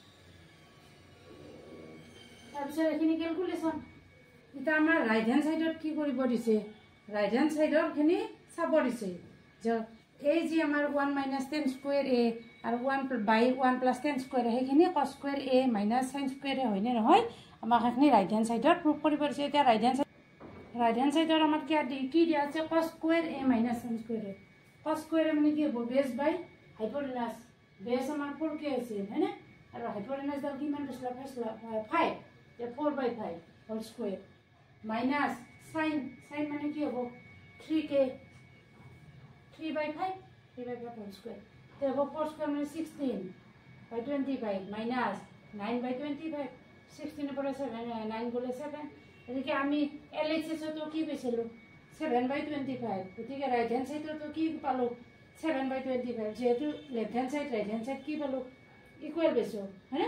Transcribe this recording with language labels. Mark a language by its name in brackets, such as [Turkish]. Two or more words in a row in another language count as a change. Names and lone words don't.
[Assamese] তাৰপিছত এইখিনি কেলকুলেশ্যন। এতিয়া আমাৰ [English] right hand sideত [Assamese] কি কৰিব দিছে [English] right hand sideৰখিনি [Assamese] চাব দিছে যে এই যি আমাৰ 1 - 10² a আৰু 1/1 + 10² সেইখিনি cos² a - sin² a হয়নে নহয় আমাক সেইখিনি [English] right hand sideত [Assamese] প্ৰুভ কৰিব দিছে। এতিয়া [English] right hand sideত [Assamese] আমাক কি দিয়া আছে cos² a - sin² a cos² a মানে কি হ'ব [English] base by hypotenuse base [Assamese] আমাৰ 4k আছে হয়নে আৰু হাইপোটেনাছডাল কিমান দিছিলা 5 4/5 [English] whole square minus [Assamese] sin মানে কি হ'ব 3k 3/5 [English] whole square [Assamese] তে হ'ব 4² মানে 16/25 মাইনাছ 9/25 16 পৰা 7 9 গ'লে 7 গতিকে আমি LHSতো কি পাইছিলোঁ 7/25 গতিকে [English] right hand sideতো [Assamese] কি পালোঁ 7/25 যেহেতু [English] left hand side right hand side [Assamese] কি পালোঁ ইকুৱেল পাইছোঁ হয়নে।